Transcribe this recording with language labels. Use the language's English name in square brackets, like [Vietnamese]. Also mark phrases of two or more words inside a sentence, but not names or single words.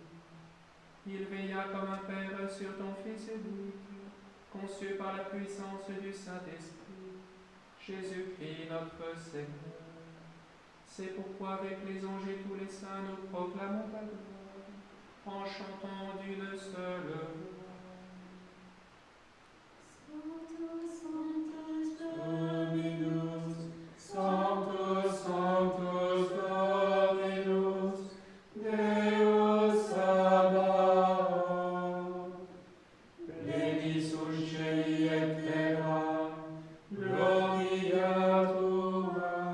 [French] Il veilla comme un Père sur ton Fils unique, conçu par la puissance du Saint-Esprit, Jésus-Christ notre Seigneur. C'est pourquoi avec les anges et tous les saints nous proclamons ta gloire, en chantant d'une seule voix. [Latin] Sanctus, Sanctus, Dominus, Sanctus, Sanctus, Dominus, Deus Sabaoth, pleni sus celi et terra, gloria tua.